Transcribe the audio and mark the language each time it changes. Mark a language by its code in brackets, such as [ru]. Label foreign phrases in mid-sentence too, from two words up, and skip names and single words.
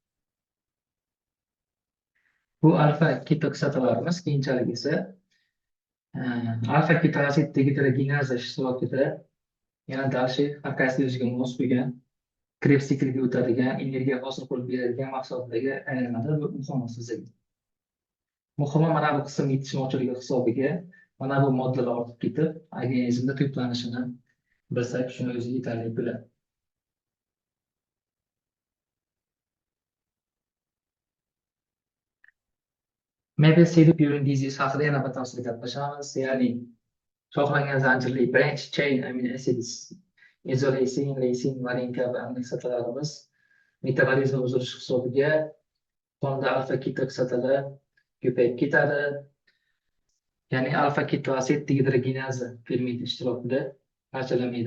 [uz] Bu alfa keto kislotalarimiz keyinchalik esa alfa keto asid dehidrogenaza ishtirokida yana dalshi xarakatsizligiga mos kelgan Krebs sikliga o'tadigan energiya hosil qilib beradigan mahsulotlarga aylanadi. Bu muhim sizga. Muhimi mana bu qism yetishmovchiligi hisobiga mana bu moddalar ortib ketib, organizmda to'planishini bilsak, shuni o'zi yetarli bo'ladi. [en] Maple syrup urine disease [uz] haqida yana batafsil gaplashamiz. Ya'ni shoxlangan zanjirli [en] branch chain amino acids [uz] izoleysin, leysin, valin kabi aminokislotalarimiz metabolizmi buzilishi hisobiga qonda alfa keto kislotalar ko'payib ketadi. Ya'ni alfa keto asid dehidrogenaza fermenti ishtirokida parchalanmaydi.